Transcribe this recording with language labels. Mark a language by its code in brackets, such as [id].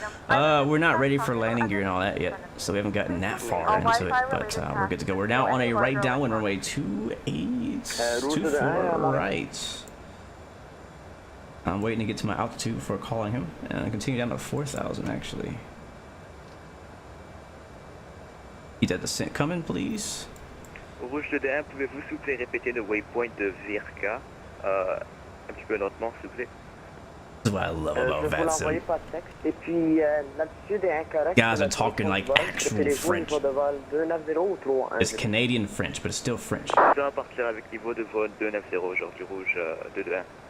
[en] We're not ready for landing gear and all that yet, so we haven't gotten that far into it, but we're good to go. We're now on a right downwind runway 2824 right. I'm waiting to get to my altitude before calling him, and I continue down to 4,000 actually. Keep that descent coming, please. [fr] Rouge 221, pouvez-vous s'il vous plaît répéter le waypoint de Virka un petit peu lentement, s'il vous plaît? [en] This is what I love about Vatsim. Guys are talking like actual French. It's Canadian French, but it's still French. [fr] Partir avec niveau de vol 290 aujourd'hui, rouge 221.